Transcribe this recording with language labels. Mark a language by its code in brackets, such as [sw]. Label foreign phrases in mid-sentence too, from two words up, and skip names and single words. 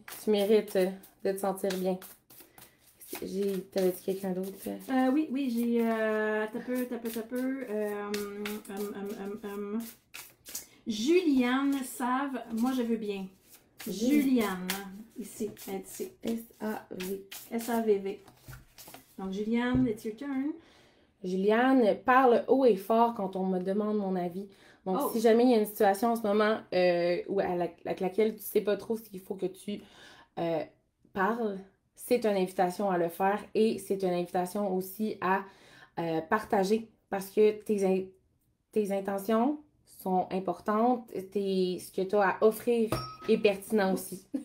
[fr] Tu mérites de te sentir bien. T'avais-tu quelqu'un d'autre? Oui, j'ai... T'as peu. Juliane Save, moi je veux bien. Juliane, ici, ici. S-A-V. S-A-V-V. Donc, Juliane, [en] it's your turn. [fr] Juliane, parle haut et fort quand on me demande mon avis. Donc, si jamais il y a une situation en ce moment avec laquelle tu sais pas trop ce qu'il faut que tu parles, c'est une invitation à le faire et c'est une invitation aussi à partager parce que tes intentions sont importantes, ce que tu as à offrir est pertinent aussi.